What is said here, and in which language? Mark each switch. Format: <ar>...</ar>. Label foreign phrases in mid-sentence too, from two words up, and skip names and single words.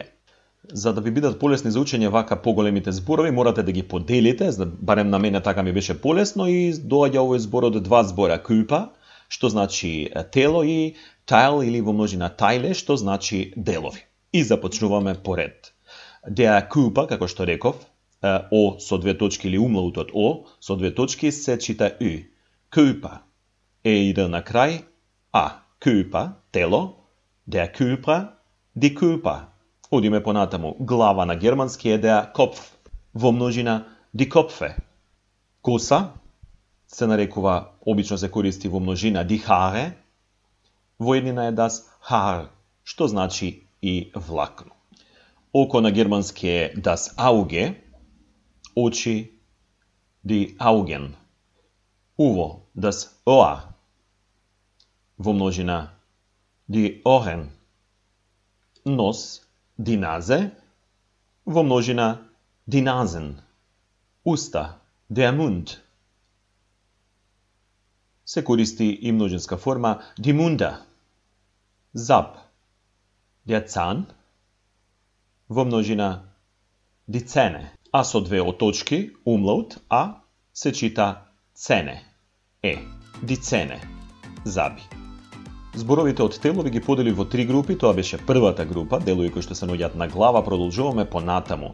<mk>За да ви бидат полесни за учење вака поголемите зборови, морате да ги поделите, барем на мене така ми беше полесно и доаѓа овој збор од два збора Körper, што значи тело, и Teil или во множина Teile, што значи делови. И започнуваме поред.</mk> <de>Der Körper,</de> <mk>како што реков, О со две точки или умлаутот О со две точки се чита Ü.</mk> <de>Körper.</de> <mk>И на крај А.</mk> <de>Körper, тело. Der Körper, die Körper.</de> <mk>Одиме понатаму. Глава на германски е</mk> <de>der Kopf.</de> <mk>Во множина</mk> <de>die Köpfe.</de> <mk>Коса се нарекува, обично се користи во множина</mk> <de>die Haare.</de> <mk>Во еднина е</mk> <de>das Haar,</de> <mk>што значи и влакно. Око на германски е</mk> <de>das Auge,</de> <mk>очи</mk> <de>die Augen. Уво das Ohr,</de> <mk>во множина</mk> <de>die Ohren. Нос die Nase,</de> <mk>во множина</mk> <de>die Nasen. Уста der Mund.</de> <mk>Се користи и множинска форма</mk> <de>die Munde. Зап der Zahn,</de> <mk>во множина</mk> <de>die Zähne.</de> <mk>А со две оточки, умлаут, А, се чита цене.</mk> <de>Die Zähne,</de> <mk>заби. Зборовите од тело ви ги подели во три групи, тоа беше првата група, делови кои што се наоѓаат на глава, продолжуваме понатаму.</mk>